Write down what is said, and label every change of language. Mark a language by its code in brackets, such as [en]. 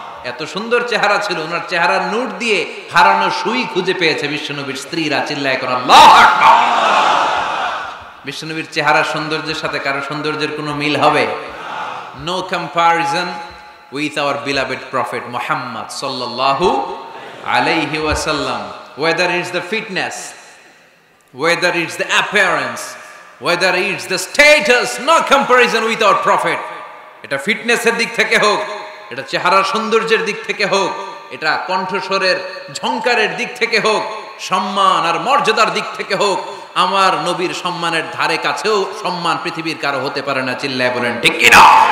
[bn] এত সুন্দর চেহারা ছিল, ওনার চেহারার নূর দিয়ে হারানো সুই খুঁজে পেয়েছে বিশ্বনবীর স্ত্রীরা। চিল্লায় কোন আল্লাহু আকবার। বিশ্বনবীর চেহারা সৌন্দর্যের সাথে কারো সৌন্দর্যের কোনো মিল হবে? [en] No comparison with our beloved prophet Muhammad sallallahu alayhi wasallam. Whether it's the fitness, whether it's the appearance, whether it's the status, no comparison with our prophet. [bn] এটা ফিটনেসের দিক থেকে হোক, এটা চেহারার সৌন্দর্যের দিক থেকে হোক, এটা কণ্ঠস্বরের ঝংকারের দিক থেকে হোক, সম্মান আর মর্যাদার দিক থেকে হোক, আমার নবীর সম্মানের ধারে কাছেও সম্মান পৃথিবীর কারো হতে পারে না। চিল্লায় বলেন ঠিক কি না?